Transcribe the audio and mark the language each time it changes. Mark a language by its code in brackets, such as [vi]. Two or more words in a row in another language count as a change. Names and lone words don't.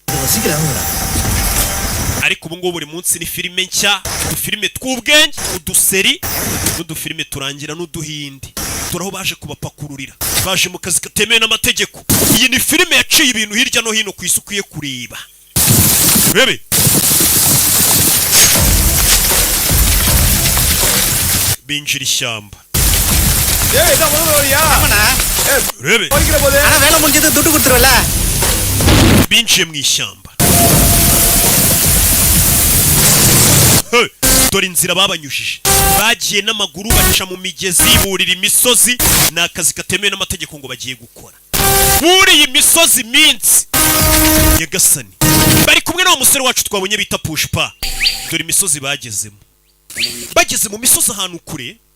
[rw] ariko ubu ngubu buri munsi ni filime nshya udufilime tw'ubwenge uduseri n'udufilime turangira n'uduhindi turaho baje kubapakururira baje mu kazi katemewe n'amategeko iyi ni filime yaciye ibintu hirya no hino ku isi ukwiye kureba rebe binjira ishyamba rebe [ta] ஆனா வேலை முடிஞ்சது துட்டு கொடுத்துருவல [rw] binjiye mu ishyamba dore inzira babanyujije bagiye n'amaguru baca mu migezi burira imisozi ni akazi katemewe n'amategeko ngo bagiye gukora buriye imisozi minsi Nyagasani bari kumwe n'uwo musore wacu twabonye bita Pushpa dore imisozi bagezemo bageze mu misozi ahantu kure